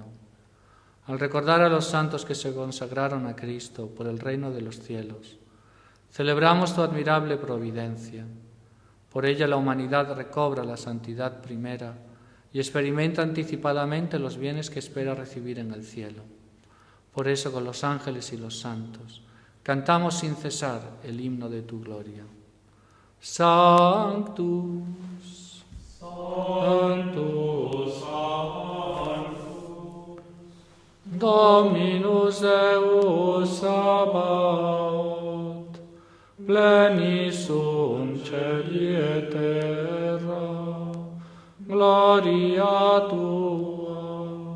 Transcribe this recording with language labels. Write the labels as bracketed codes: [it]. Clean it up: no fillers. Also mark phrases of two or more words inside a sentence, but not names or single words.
[es] Al recordar a los santos que se consagraron a Cristo por el reino de los cielos, celebramos tu admirable providencia. Por ella la humanidad recobra la santidad primera y experimenta anticipadamente los bienes que espera recibir en el cielo. Por eso, con los ángeles y los santos, cantamos sin cesar el himno de tu gloria. [la] Sanctus, Sanctus, Sanctus, Dominus Deus Sabaoth, plenis sunt celi et terra, gloria tua,